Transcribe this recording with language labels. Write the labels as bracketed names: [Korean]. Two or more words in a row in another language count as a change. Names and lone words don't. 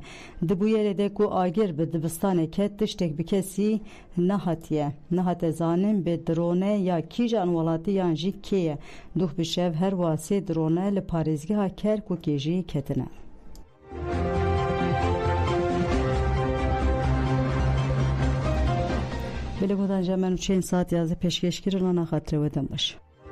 [Kurdish] Di bûyerê de ku agir bi dibistanê ket tiştek bi kesî nehatiye. Nehate zanin bê drone ya kîjan welatî yan jî kê ye. Duh bi şev her wasê drone li parêzgeha Kerkûkê jî ketine. Belê godan je me çend saat yazı peşkeş kirin ana xatirê we dem baş.